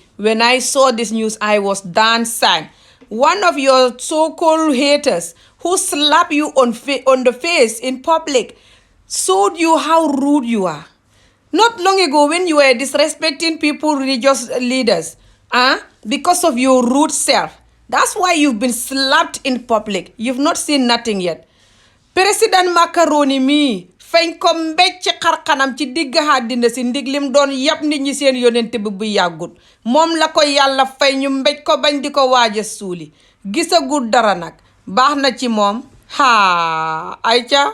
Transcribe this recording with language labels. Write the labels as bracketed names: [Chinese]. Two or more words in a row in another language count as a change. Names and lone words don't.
[English] When I saw this news, I was dancing. One of your so-called haters who slap you on the face in public showed you how rude you are. Not long ago when you were disrespecting people, religious leaders, because of your rude self. That's why you've been slapped in public. You've not seen nothing yet. [Wolof] President Macaroni mi fañ ko mbéj ci xarxanam ci digg àddina si ndig lim doon yab nit ñi seen yonent bi bu yàggut moom la ko yàlla fay ñu mbéj ko bañ di ko waaja suuli gisagul dara nag baax na ci moom ayca